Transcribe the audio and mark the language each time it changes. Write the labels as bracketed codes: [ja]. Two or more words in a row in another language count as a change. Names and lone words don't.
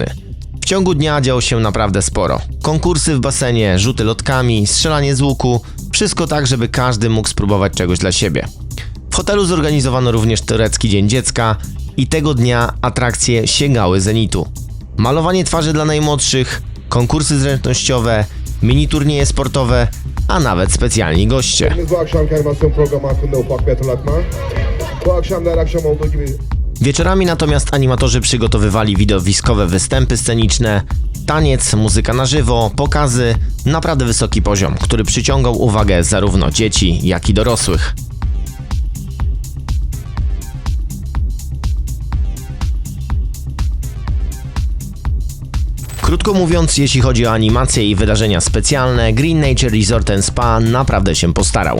[pl] W ciągu dnia działo się naprawdę sporo. Konkursy w basenie, rzuty lotkami, strzelanie z łuku, wszystko tak, żeby każdy mógł spróbować czegoś dla siebie. W hotelu zorganizowano również turecki Dzień Dziecka i tego dnia atrakcje sięgały zenitu. Malowanie twarzy dla najmłodszych, konkursy zręcznościowe, mini turnieje sportowe, a nawet specjalni goście. [tr] Bu akşamki animasyon programı hakkında ufak bir hatırlatma. Bu akşam da her akşam olduğu gibi [pl] Wieczorami natomiast animatorzy przygotowywali widowiskowe występy sceniczne, taniec, muzyka na żywo, pokazy, naprawdę wysoki poziom, który przyciągał uwagę zarówno dzieci, jak i dorosłych. Krótko mówiąc, jeśli chodzi o animacje i wydarzenia specjalne, Green Nature Resort & Spa naprawdę się postarał.